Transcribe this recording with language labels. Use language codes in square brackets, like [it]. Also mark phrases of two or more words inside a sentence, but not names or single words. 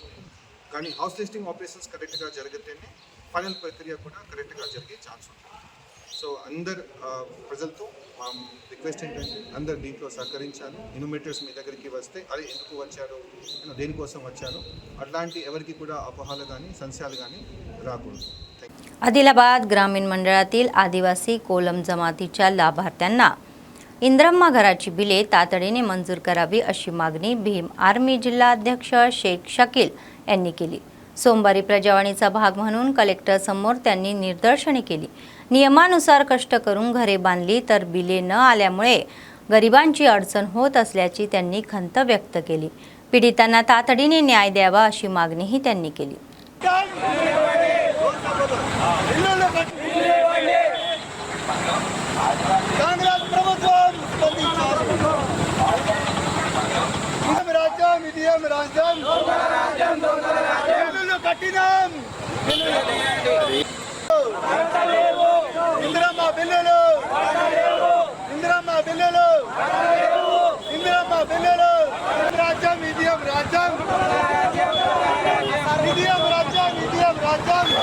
[te] కానీ [en] house listing operations [te] కరెక్ట్గా జరిగితేనే ఫైనల్ ప్రక్రియ కూడా కరెక్ట్గా జరిగే ఛాన్స్ ఉంటుంది. సో అందరు ప్రజలతో మా రిక్వెస్ట్ ఏంటంటే అందరు దీంట్లో సహకరించాలి. ఇన్యూమరేటర్స్ మీ దగ్గరికి వస్తే అది ఎందుకు వచ్చారు, దేనికోసం వచ్చారు, అట్లాంటి ఎవరికి కూడా అపోహలు కానీ సంశయాలు కానీ రాకూడదు. [mr] आदिलाबाद ग्रामीण मंडळातील आदिवासी कोलम जमातीच्या लाभार्थ्यांना इंद्रम्मा घराची बिले तातडीने मंजूर करावी अशी मागणी भीम आर्मी जिल्हाध्यक्ष शेख शकील यांनी केली. सोमवारी प्रजावाणीचा भाग म्हणून कलेक्टर समोर त्यांनी निदर्शने केली. नियमानुसार कष्ट करून घरे बांधली तर बिले न आल्यामुळे गरिबांची अडचण होत असल्याची त्यांनी खंत व्यक्त केली. पीडितांना तातडीने न्याय द्यावा अशी मागणीही त्यांनी केली. [te] కాంగ్రెస్ ప్రభుత్వం రాజ్యం ఇదేం రాజ్యం ఇల్లు కట్టినాం ఇందిరమ్మ బిల్లులు ఇందిరమ్మ బిల్లులు ఇందిరమ్మ బిల్లులు రాజ్యం ఇదేం రాజ్యం ఇదేం రాజ్యం ఇదేం రాజ్యం